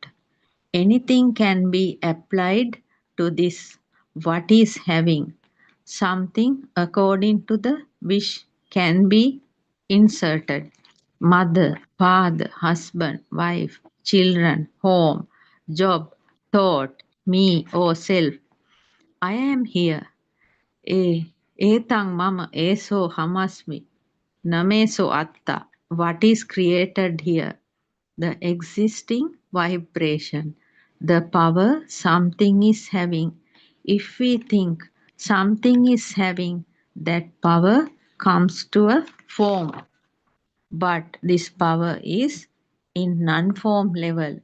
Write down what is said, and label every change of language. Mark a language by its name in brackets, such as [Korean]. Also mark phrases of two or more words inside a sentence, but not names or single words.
[English] Anything can be applied to this, what is having. Something according to the wish can be inserted. Mother, father, husband, wife, children, home, job, thought, me or self. I am here. [Pali] Etang mama eso hamasmi. Nameso atta. [English] What is created here? The existing vibration, the power something is having. If we think something is having, that power comes to a form. But this power is in non-form level.